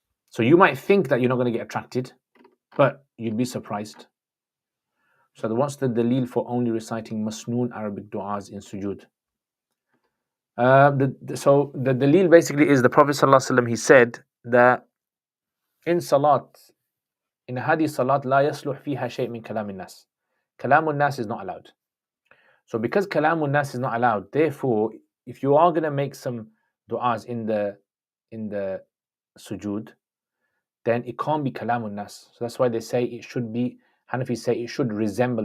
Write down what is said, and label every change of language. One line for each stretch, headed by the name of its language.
English: So you might think that you're not going to get attracted, but you'd be surprised. So what's the dalil for only reciting masnoon Arabic du'as in sujood? So the dalil basically is the Prophet ﷺ, he said that in salat, in hadith salat,
Arabic: لا يصلح فيها شيء من كلام الناس. كلام الناس
English: is not allowed. So because كلام الناس is not allowed, therefore, if you are going to make some du'as in the sujood, then it can't be كلام الناس. So that's why they say it should be, Hanafis say it should resemble.